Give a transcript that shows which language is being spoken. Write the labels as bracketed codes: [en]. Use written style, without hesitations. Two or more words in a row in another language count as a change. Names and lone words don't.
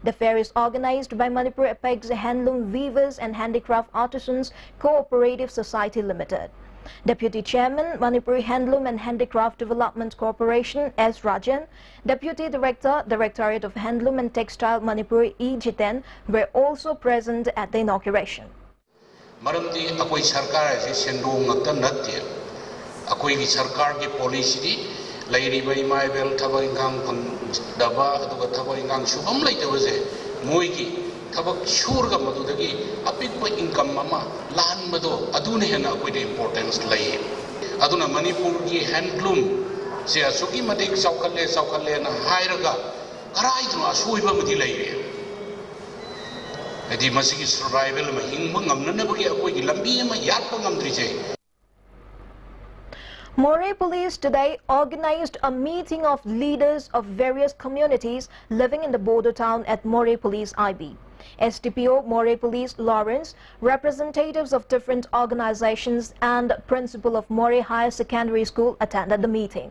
[en] The fair is organized by Manipur Apex Handloom Weavers and Handicraft Artisans Cooperative Society Limited. Deputy Chairman, Manipur Handloom and Handicraft Development Corporation, S. Rajan, Deputy Director, Directorate of Handloom and Textile, Manipur, E. Jiten, were also present at the inauguration. [mni] Maramdi akoi sarkar ase sendong ngakta natte akoi gi sarkar gi policy lairi bai mai bel thabak ingang daba aduga thabak ingang shubam laitaba je moi gi thabak shurga madudagi apik ba income mama lan mado adune hena akoi de importance lai aduna Manipur gi handloom se asuki madik saukalle na hairaga karai tu asui ba mudi lai edi masigi survival ma hingba ngamna bagi akoi gi lambi ma yat pa ngamdri je. [en] Moreh Police today organized a meeting of leaders of various communities living in the border town at Moreh Police IB. SDPO Moreh Police Lawrence, representatives of different organizations and principal of Moreh Higher Secondary School attended the meeting.